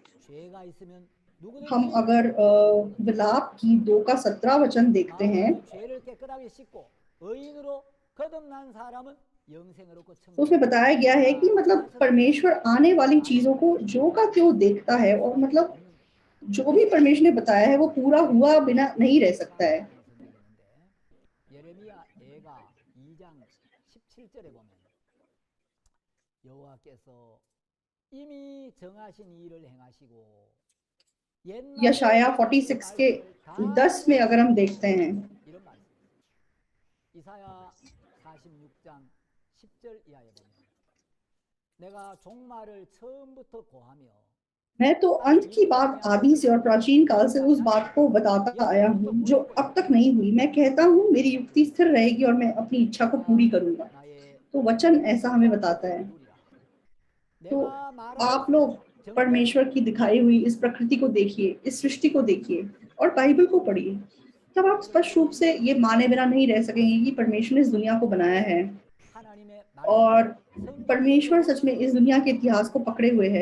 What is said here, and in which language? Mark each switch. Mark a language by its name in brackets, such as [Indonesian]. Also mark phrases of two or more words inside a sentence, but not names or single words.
[Hindi] हम अगर विलाप की 2:17 वचन देखते हैं तो उसमें बताया गया है कि मतलब परमेश्वर आने वाली चीजों को जो का त्यों देखता है, और मतलब जो भी परमेश्वर ने बताया है वो पूरा हुआ बिना नहीं रह सकता है। [Korean] 예레미야 애가 2장 17절에 보면 여호와께서 이미 정하신 일을 행하시고 [Hindi] यशाया 46 के 10 में अगर हम देखते हैं, [Korean] 이사야 46장 10절 이하에 보면 내가 종말을 처음부터 고하며 [Hindi] मैं तो अंत की बात आदि से और प्राचीन काल से उस बात को बताता आया हूँ जो अब तक नहीं हुई। मैं कहता हूँ मेरी युक्ति स्थिर रहेगी और मैं अपनी इच्छा को पूरी करूंगा। तो वचन ऐसा हमें बताता है। तो आप लोग परमेश्वर की दिखाई हुई इस प्रकृति को देखिए, इस सृष्टि को देखिए और बाइबल को पढ़िए, तब आप स्पष्ट रूप से ये माने बिना नहीं रह सकेंगे कि परमेश्वर ने इस दुनिया को बनाया है और परमेश्वर सच में इस दुनिया के इतिहास को पकड़े हुए है।